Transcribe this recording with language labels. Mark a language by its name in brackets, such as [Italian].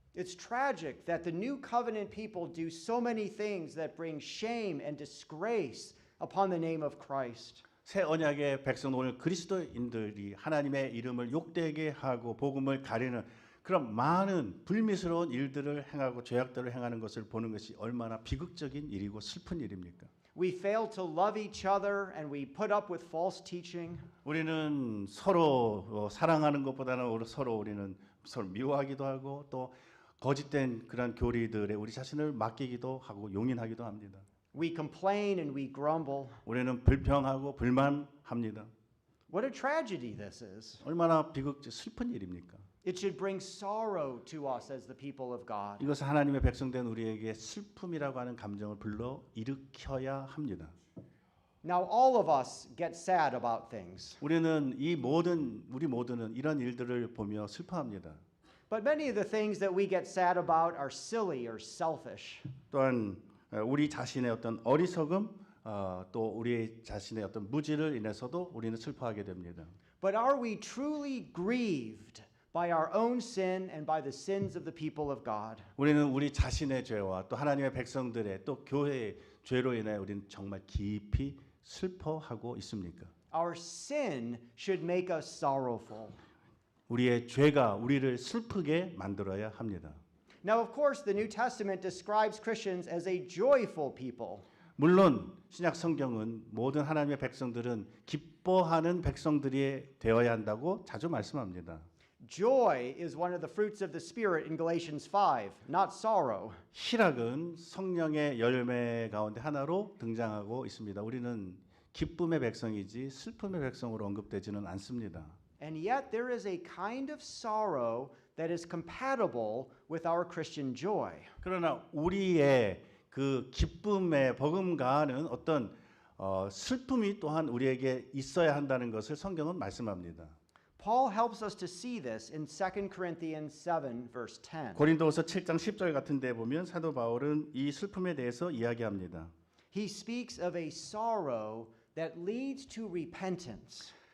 [English] It's tragic that the new covenant people do so many things that bring shame and disgrace upon the name of Christ. [Korean] 새 언약의 백성 오늘 그리스도인들이 하나님의 이름을 욕되게 하고 복음을 가리는 그런 많은 불미스러운 일들을 행하고 죄악들을 행하는 것을 보는 것이 얼마나 비극적인 일이고 슬픈 일입니까? [English] We fail to love each other and we put up with false teaching. [Korean] 우리는 서로 사랑하는 것보다는 서로 미워하기도 하고 또 거짓된 그런 교리들에 우리 자신을 맡기기도 하고 용인하기도 합니다. [English] We complain and we grumble. [Korean] 우리는 불평하고 불만합니다. [English] What a tragedy this is. [Korean] 얼마나 슬픈 일입니까? [English] It should bring sorrow to us as the people of God. [Korean] 이것은 하나님의 백성된 우리에게 슬픔이라고 하는 감정을 불러 일으켜야 합니다. [English] Now all of us get sad about things. [Korean] 우리 모두는 이런 일들을 보며 슬퍼합니다. [English] But many of the things that we get sad about are silly or selfish. [Korean] 또한 우리 자신의 어떤 어리석음 또 우리 자신의 어떤 무지를 인해서도 우리는 슬퍼하게 됩니다. [English] But are we truly grieved by our own sin and by the sins of the people of God? [Korean] 우리는 우리 자신의 죄와 또 하나님의 백성들의 또 교회의 죄로 인해 우리는 정말 깊이 슬퍼하고 있습니까? [English] Our sin should make us sorrowful. [Korean] 우리의 죄가 우리를 슬프게 만들어야 합니다. [English] Now, of course, the New Testament describes Christians as a joyful people. [Korean] 물론 신약 성경은 모든 하나님의 백성들은 기뻐하는 백성들이 되어야 한다고 자주 말씀합니다. [English] Joy is one of the fruits of the Spirit in Galatians 5, not sorrow. [Korean] 희락은 성령의 열매 가운데 하나로 등장하고 있습니다. 우리는 기쁨의 백성이지 슬픔의 백성으로 언급되지는 않습니다. [English] And yet there is a kind of sorrow that is compatible with our Christian joy. [Korean] 그러나 우리의 그 기쁨에 버금가는 어떤 슬픔이 또한 우리에게 있어야 한다는 것을 성경은 말씀합니다. [English] Paul helps us to see this in 2 Corinthians 7 verse 10. [Korean] 고린도후서 7장 10절 같은 데 보면 사도 바울은 이 슬픔에 대해서 이야기합니다. [English] He speaks of a sorrow that leads to repentance.